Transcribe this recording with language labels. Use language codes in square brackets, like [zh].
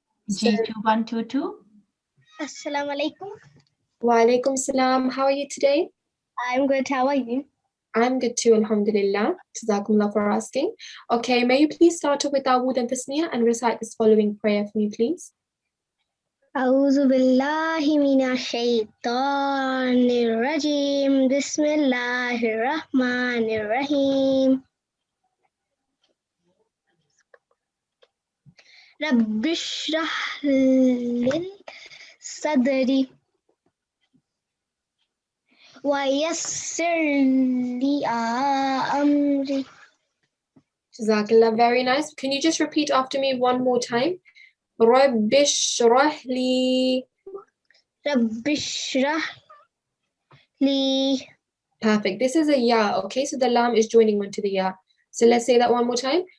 [en] G2122. Assalamu alaikum. Wa alaikum salam. How are you today? I'm good. How are you? I'm good too, alhamdulillah. Jazakumullah for asking. Okay, may you please start off with Dawood and Tasniya and recite this following prayer for me, please? [ar] أعوذ بالله من الشيطان الرجيم بسم الله الرحمن الرحيم رب اشرح لي صدري ويسر لي أمري. [en] Jazakallah, very nice. Can you just repeat after me one more time? [ar] رب اشرح لي. رب اشرح لي. [en] Perfect. This is a ya, okay? So the lam is joining onto the ya. So let's say that one more time.